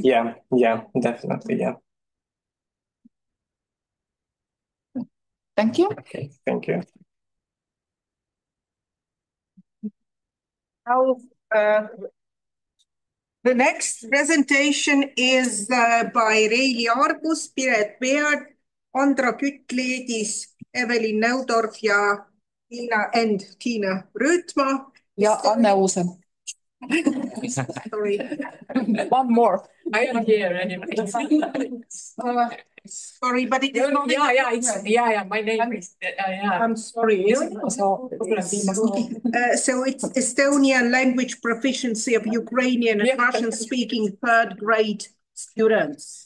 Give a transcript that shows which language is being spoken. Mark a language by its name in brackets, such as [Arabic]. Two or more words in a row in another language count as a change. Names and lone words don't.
[English] Yeah, definitely, yeah. Thank you. Okay, thank you. Now, the next presentation is by Reili Arbus, Piret Peard, Andra Kütt-Leedis, Evelyn Neudorf ja Tiina Rüütma. Ja Anne Uusen. Sorry. One more. I am here anyway. Sorry, but it is not. Yeah, my name is. I'm sorry. So it's Estonian language proficiency of Ukrainian and Russian-speaking third grade students.